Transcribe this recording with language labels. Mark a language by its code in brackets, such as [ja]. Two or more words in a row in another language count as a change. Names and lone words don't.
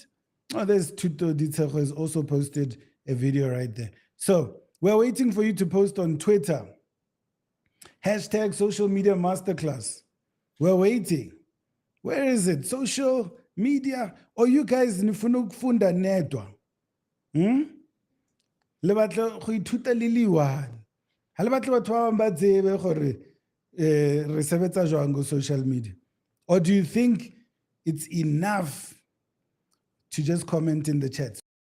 [en] Oh, there's Tuto Ditsecho has also posted a video right there. So we're waiting for you to post on Twitter. Hashtag social media masterclass. We're waiting. Where is it? Social media? Or you guys [zu] nifuna ukufunda nedwa? [st] Le batla go ithuta le le one. Ha le batla batho ba bang ba tsebe gore re sebetsa jwang go [en] social media? Or do you think it's enough to just comment in the chat?